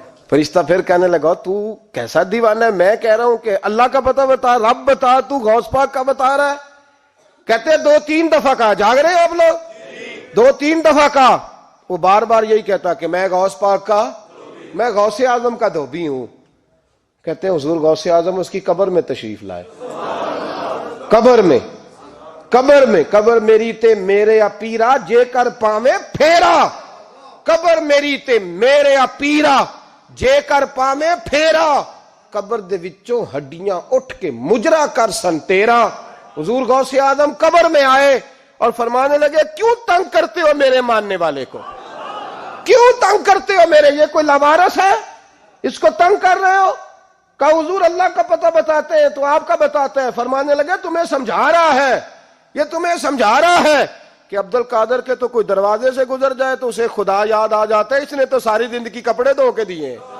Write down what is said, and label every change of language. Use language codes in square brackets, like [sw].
[ur] فرشتہ پھر کہنے لگا تو کیسا دیوانہ ہے، میں کہہ رہا ہوں کہ اللہ کا پتہ بتا، رب بتا، تو غوث پاک کا بتا رہا ہے. کہتے 2-3 دفعہ کہا، جاگ رہے ہیں آپ لوگ؟ 2-3 دفعہ کہا. وہ بار بار یہی کہتا کہ میں غوث پاک کا، میں غوث اعظم کا دھوبی ہوں. کہتے ہیں حضور غوث اعظم اس کی قبر میں تشریف لائے. [pa] قبر میری تے میرے پیرا جے کر پاویں پھیرا. قبر میری تے میرے پیرا جے کر پاویں پھیرا. قبر دے وچوں ہڈیاں اٹھ کے مجرا کر سن تیرا. [ur] حضور غوث اعظم قبر میں آئے اور فرمانے لگے کیوں تنگ کرتے ہو میرے ماننے والے کو؟ کیوں تنگ کرتے ہو میرے؟ یہ کوئی لوارث ہے، اس کو تنگ کر رہے ہو؟ کہا حضور اللہ کا پتہ بتاتے ہیں تو آپ کا بتاتے ہیں. فرمانے لگے تمہیں سمجھا رہا ہے، یہ تمہیں سمجھا رہا ہے کہ عبد القادر کے تو کوئی دروازے سے گزر جائے تو اسے خدا یاد آ جاتا ہے، اس نے تو ساری زندگی کپڑے دھو کے دیے.